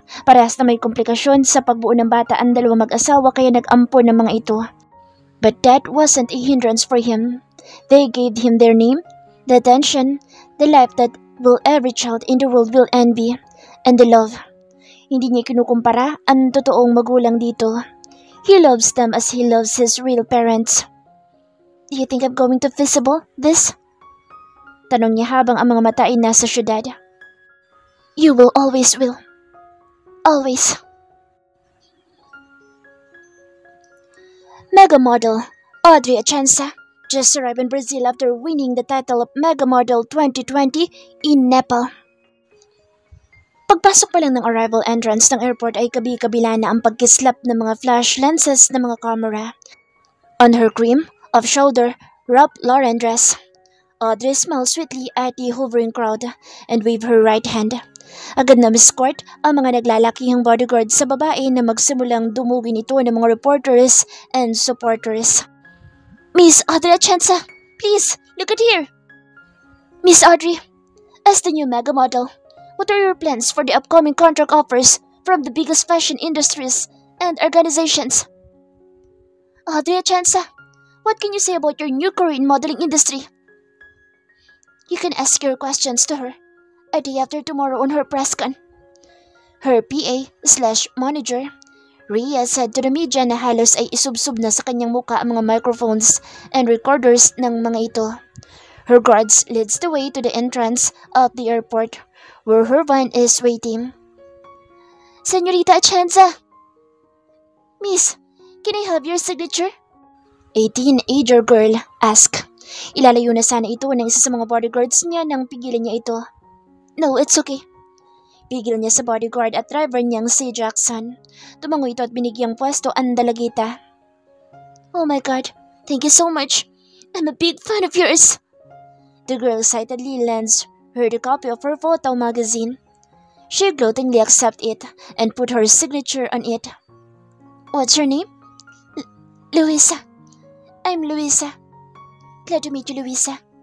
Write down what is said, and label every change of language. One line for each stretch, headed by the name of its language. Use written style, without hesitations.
Filipino: Parehas na may komplikasyon sa pagbuo ng bata ang dalawang mag-asawa kaya nag-ampon ng mga ito.
English: But that wasn't a hindrance for him. They gave him their name, the attention, the life that every child in the world will envy, and the love.
Filipino: Hindi niya kinukumpara ang totoong magulang dito.
English: He loves them as he loves his real parents. Do you think I'm going to feasible this?
Filipino: Tanong niya habang ang mga mata ay nasa syudad.
English: You will. Always. Mega model Audrey Atienza just arrived in Brazil after winning the title of Mega Model 2020 in Nepal.
Filipino: Pagpasok pa lang ng arrival entrance ng airport ay kabi-kabila na ang pagkislap ng mga flash lenses ng mga camera.
English: On her cream, off-shoulder, Ralph Lauren dress, Audrey smiled sweetly at the hovering crowd and waved her right hand.
Filipino: Agad na miscourt ang mga naglalakihang bodyguard sa babae na magsimulang dumugin ito ng mga
English: reporters and supporters. Miss Audrey Atienza, please, look at here. Miss Audrey, as the new mega model, what are your plans for the upcoming contract offers from the biggest fashion industries and organizations? Audrey Atienza, what can you say about your new career in modeling industry? You can ask your questions to her a day after tomorrow on her press con. Her PA/manager, Rhea, said to the media
Filipino: na halos ay isubsob na sa kanyang muka ang mga
English: microphones and recorders
Filipino: ng mga ito.
English: Her guards leads the way to the entrance of the airport, where her van is waiting. Senorita Atienza! Miss, can I have your signature? A teenager girl asked.
Filipino: Ilalayo na sana ito ng isa sa mga bodyguards niya nang pigilan niya ito.
English: No, it's okay.
Filipino: Pigil niya sa bodyguard at driver niyang si Jackson. Tumango ito at binigyang pwesto ang dalagita.
English: Oh my God, thank you so much. I'm a big fan of yours. The girl excitedly lends her the copy of her photo magazine. She gloatingly accepted it and put her signature on it. What's your name? Luisa. I'm Luisa. Glad to meet you, Luisa.